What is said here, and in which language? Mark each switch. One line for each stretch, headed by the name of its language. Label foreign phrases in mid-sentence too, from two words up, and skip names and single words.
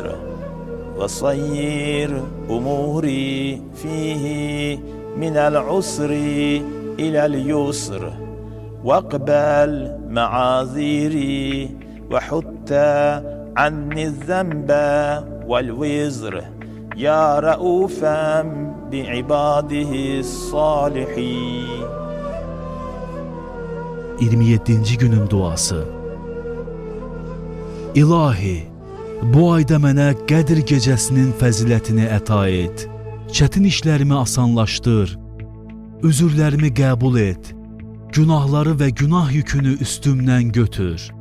Arabic: وسيّر أموري فيه من العسر إلى اليسر واقبل معاذيري وحط عني الذنب والوزر يا رؤوفا بعباده الصالحين.
Azerbaijani: 27-ci günün duası. İlahi, bu ayda mənə Qədr gecəsinin fəzilətini əta et, çətin işlərimi asanlaşdır, üzürlərimi qəbul et, günahları və günah yükünü üstümdən götür.